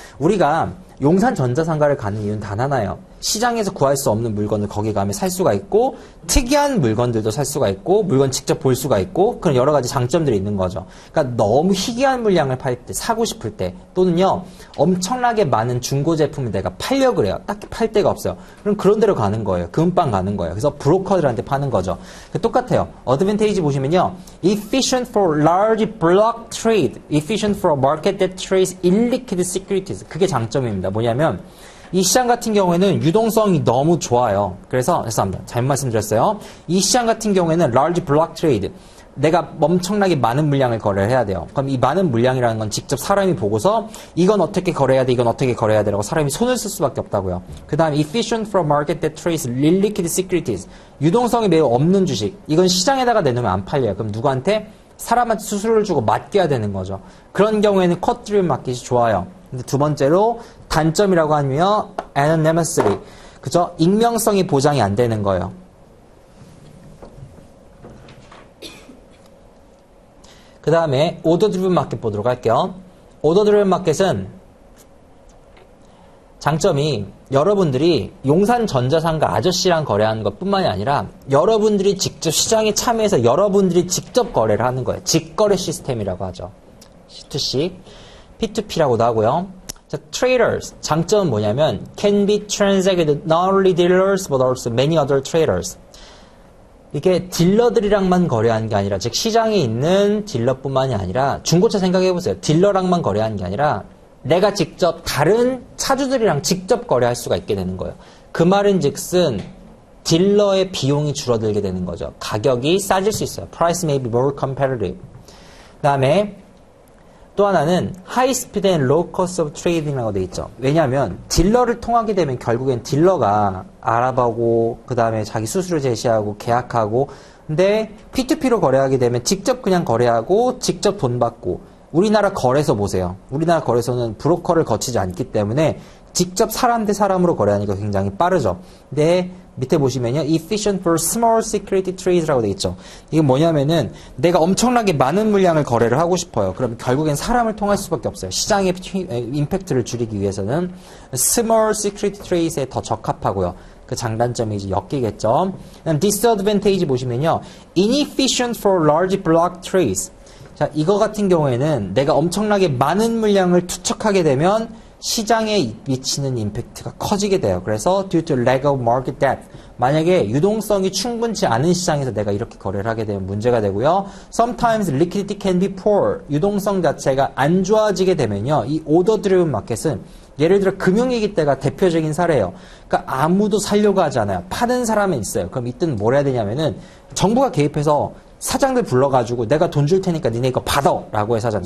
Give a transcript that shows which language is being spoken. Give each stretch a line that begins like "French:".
Korean: 우리가 용산 전자상가를 가는 이유는 단 하나예요. 시장에서 구할 수 없는 물건을 거기 가면 살 수가 있고 특이한 물건들도 살 수가 있고 물건 직접 볼 수가 있고 그런 여러 가지 장점들이 있는 거죠. 그러니까 너무 희귀한 물량을 팔 때, 사고 싶을 때 또는요 엄청나게 많은 중고 제품을 내가 팔려고 그래요. 딱히 팔 데가 없어요. 그럼 그런 데로 가는 거예요. 금방 가는 거예요. 그래서 브로커들한테 파는 거죠. 똑같아요. 어드밴테이지 보시면요.
English: Efficient for large block trade, efficient for a market that trades illiquid securities.
Korean: 그게 장점입니다. 뭐냐면 이 시장 같은 경우에는 유동성이 너무 좋아요. 그래서 죄송합니다. 잘못 말씀드렸어요. 이 시장 같은 경우에는
English: large block trade,
Korean: 내가 엄청나게 많은 물량을 거래를 해야 돼요. 그럼 이 많은 물량이라는 건 직접 사람이 보고서 이건 어떻게 거래해야 돼, 이건 어떻게 거래해야 되라고 사람이 손을 쓸 수밖에 없다고요. 그 다음에
English: efficient for a market that trades illiquid securities,
Korean: 유동성이 매우 없는 주식. 이건 시장에다가 내놓으면 안 팔려요. 그럼 누구한테? 사람한테 수수료를 주고 맡겨야 되는 거죠. 그런 경우에는 쿼트 드리븐 마켓이 좋아요. 근데 두 번째로 단점이라고 하면 anonymity, 그죠? 익명성이 보장이 안 되는 거예요. 그 다음에 오더 드리븐 마켓 보도록 할게요. 오더 드리븐 마켓은 장점이 여러분들이 용산전자상가 아저씨랑 거래하는 것뿐만이 아니라 여러분들이 직접 시장에 참여해서 여러분들이 직접 거래를 하는 거예요. 직거래 시스템이라고 하죠. C2C, P2P라고도 하고요.
English: 자, traders.
Korean: 장점은 뭐냐면
English: can be transacted not only dealers but also many other traders.
Korean: 이게 딜러들이랑만 거래하는 게 아니라 즉 시장에 있는 딜러뿐만이 아니라 중고차 생각해보세요. 딜러랑만 거래하는 게 아니라 내가 직접 다른 차주들이랑 직접 거래할 수가 있게 되는 거예요. 그 말은 즉슨 딜러의 비용이 줄어들게 되는 거죠. 가격이 싸질 수 있어요.
English: Price may be more competitive.
Korean: 그 다음에 또 하나는
English: High Speed and Low Cost of Trading이라고 돼 있죠.
Korean: 왜냐하면 딜러를 통하게 되면 결국엔 딜러가 알아보고 그 다음에 자기 수수료 제시하고 계약하고 근데 P2P로 거래하게 되면 직접 그냥 거래하고 직접 돈 받고 우리나라 거래소 보세요. 우리나라 거래소는 브로커를 거치지 않기 때문에 직접 사람 대 사람으로 거래하니까 굉장히 빠르죠. 근데 밑에 보시면요.
English: Efficient for small security trades라고
Korean: 되어 있죠. 이게 뭐냐면은 내가 엄청나게 많은 물량을 거래를 하고 싶어요. 그럼 결국엔 사람을 통할 수밖에 없어요. 시장의 임팩트를 줄이기 위해서는
English: small security trades
Korean: 에 더 적합하고요. 그 장단점이 이제 엮이겠죠. disadvantage 보시면요.
English: Inefficient for large block trades.
Korean: 자, 이거 같은 경우에는 내가 엄청나게 많은 물량을 투척하게 되면 시장에 미치는 임팩트가 커지게 돼요. 그래서
English: due to lack of market depth.
Korean: 만약에 유동성이 충분치 않은 시장에서 내가 이렇게 거래를 하게 되면 문제가 되고요.
English: Sometimes liquidity can be poor.
Korean: 유동성 자체가 안 좋아지게 되면요. 이 order driven 마켓은 예를 들어 금융위기 때가 대표적인 사례예요. 그러니까 아무도 살려고 하지 않아요. 파는 사람은 있어요. 그럼 이때는 뭘 해야 되냐면은 정부가 개입해서 사장들 불러가지고 내가 돈 줄 테니까 니네 이거 받아 라고 해서 하잖아요.